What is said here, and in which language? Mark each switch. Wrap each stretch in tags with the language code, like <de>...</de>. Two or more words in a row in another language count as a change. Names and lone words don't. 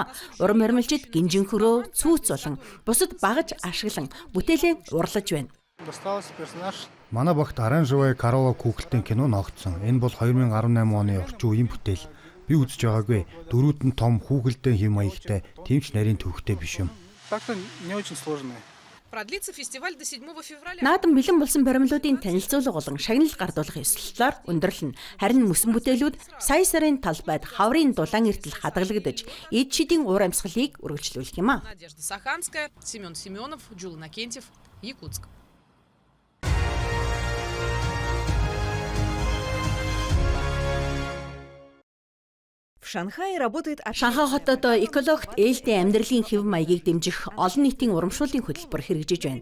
<mn>Уран баримлчид гинжин хөрөө, цүүц болон бусад багаж ашиглан бүтээлээ урлаж байна. Манай багт Оранжевая корова хүүхэлдэйн кино ногдсон. Энэ бол 2018 оны орчин үеийн бүтээл. Би үзэж байгаагүй. Дөрүүд нь том хүүхэлдэйн хэм маягтай, тэмч нарийн төвхтэй биш юм.</mn> <ru>продлится фестиваль до 7 февраля.</ru> <mn>Наадам бэлэн болсон баримлуудын танилцуулга болон шагнал гардуулах ёслолоор өндөрлөн. Харин мөсөн бүтээлүүд сая сарын талбайд хаврын дулаан эртэл хадгалагдаж, эд шидийн уур амьсгалыг үргэлжлүүлэх юм а. Надежда Саханская, Семен Семенов, Джул Накентьев, Якутск. Шанхай хотод экологт ээлжийн амьдралын хэв маягийг дэмжих олон нийтийн урамшууллын хөтөлбөр хэрэгжиж байна.</mn>